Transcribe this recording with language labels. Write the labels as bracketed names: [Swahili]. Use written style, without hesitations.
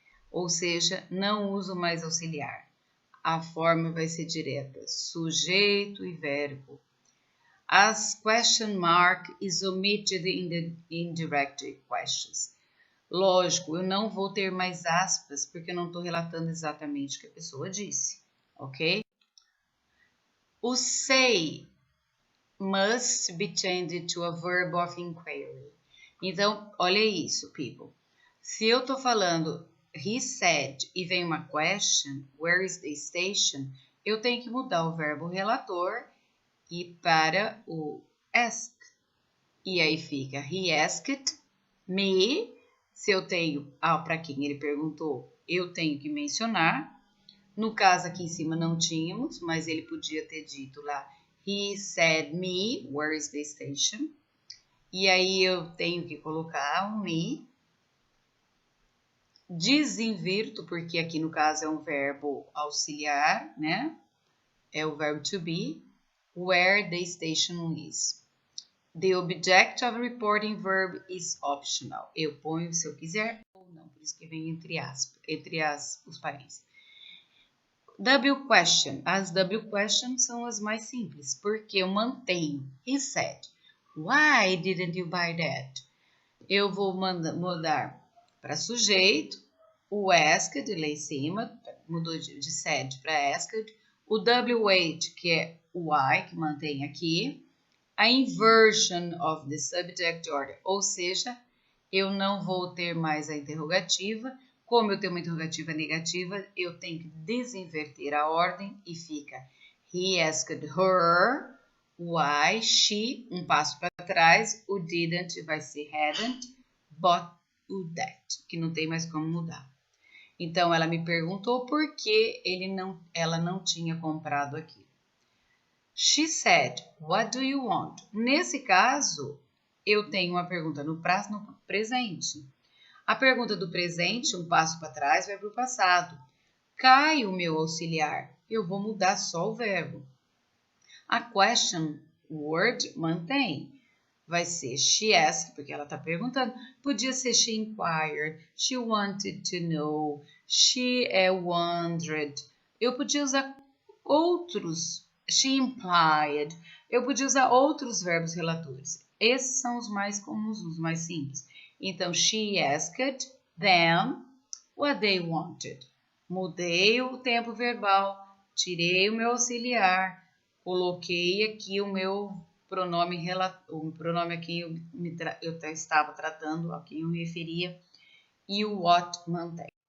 [Portuguese] Ou seja, não uso mais auxiliar. A forma vai ser direta, sujeito e verbo. [English] As question mark is omitted in the indirect questions. [Portuguese] Lógico, eu não vou ter mais aspas, porque eu não estou relatando exatamente o que a pessoa disse, ok? [English] O say must be changed to a verb of inquiry. [Portuguese] Então, olha isso, people. Se eu estou falando [English] he said [Portuguese] e vem uma question, [English] where is the station? [Portuguese] Eu tenho que mudar o verbo relator e para o ask. E aí fica [English] he asked me. [Portuguese] Se eu tenho para quem ele perguntou, eu tenho que mencionar. No caso aqui em cima não tínhamos, mas ele podia ter dito lá [English] he said me, where is the station? [Portuguese] E aí eu tenho que colocar um me. Desinvirto, porque aqui no caso é um verbo auxiliar, né? É o verbo to be. [English] Where the station is. The object of reporting verb is optional. [Portuguese] Eu ponho se eu quiser ou não, por isso que vem entre aspas, os parênteses. W question. As W questions são as mais simples, porque eu mantenho. [English] He said, why didn't you buy that? [Portuguese] Eu vou mudar para sujeito, o asked lá em cima, mudou de said para asked, o WH, que é o why, que mantém aqui, a [English] inversion of the subject order, [Portuguese] ou seja, eu não vou ter mais a interrogativa. Como eu tenho uma interrogativa negativa, eu tenho que desinverter a ordem e fica [English] he asked her why she, [Portuguese] um passo para trás, o didn't vai ser hadn't, but o that, que não tem mais como mudar. Então, ela me perguntou por que ela não tinha comprado aquilo. [English] She said, what do you want? [Portuguese] Nesse caso, eu tenho uma pergunta no presente. A pergunta do presente, um passo para trás, vai para o passado. Cai o meu auxiliar, eu vou mudar só o verbo. A question word mantém. Vai ser [English] she asked, [Portuguese] porque ela está perguntando. Podia ser [English] she inquired, she wanted to know, she wondered. [Portuguese] Eu podia usar outros, [English] she implied. [Portuguese] Eu podia usar outros verbos relatores. Esses são os mais comuns, os mais simples. Então, [English] she asked them what they wanted. [Portuguese] Mudei o tempo verbal, tirei o meu auxiliar, coloquei aqui o meu pronome, o pronome a quem eu estava tratando, a quem eu referia, e o what mantém.